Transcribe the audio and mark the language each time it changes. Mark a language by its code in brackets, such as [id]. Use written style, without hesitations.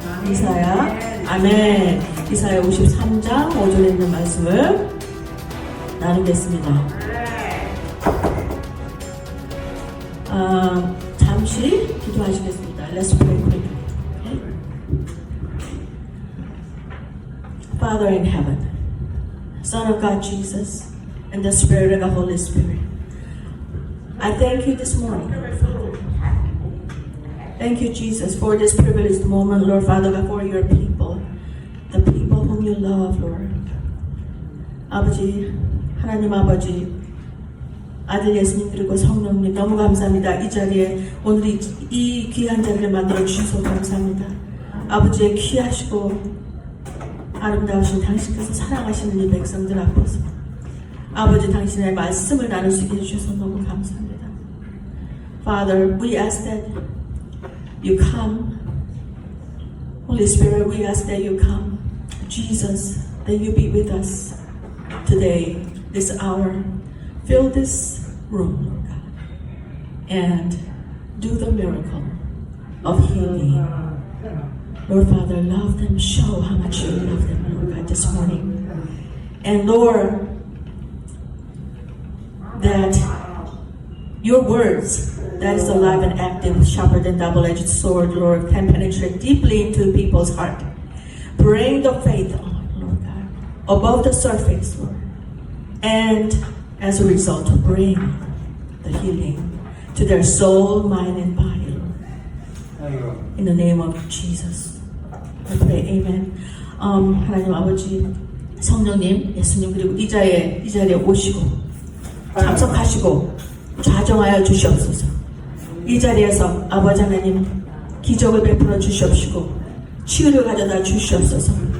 [ko] 이사야, 아멘. 이사야 53장 5절에 있는 말씀을 나누겠습니다. 잠시 기도하시겠습니다. [en] Let's pray quickly. Okay? Father in heaven, Son of God Jesus, and the Spirit of the Holy Spirit, I thank you this morning. Thank you, Jesus, for this privileged moment, Lord Father, for your people, the people whom you love, Lord. [ko] 아버지, 하나님 아버지, 아들 예수님 그리고 성령님 너무 감사합니다. 이 자리에 오늘 이 귀한 자리를 만들어 주셔서 감사합니다. 아버지의 귀하시고 아름다우신 당신께서 사랑하시는 이 백성들 앞에서 아버지 당신의 말씀을 나눌 수 있게 해주셔서 너무 감사합니다. [en] Father, we ask that you come. Holy Spirit, we ask that you come. Jesus, that you be with us today, this hour. Fill this room, Lord God, and do the miracle of healing. Lord Father, love them, show how much you love them, Lord God, this morning. And Lord, that your words, that is alive and active, sharper than double-edged sword, Lord, can penetrate deeply into people's heart. Bring the faith on, Lord God, above the surface, Lord. And as a result, bring the healing to their soul, mind, and body, Lord. In the name of Jesus, I pray, Amen. [ko] 하나님 아버지, 성령님, 예수님 그리고 이 자리에 오시고 참석하시고 좌정하여 주시옵소서. 이 자리에서 아버지 하나님 기적을 베풀어 주시옵시고 치유를 가져다 주시옵소서.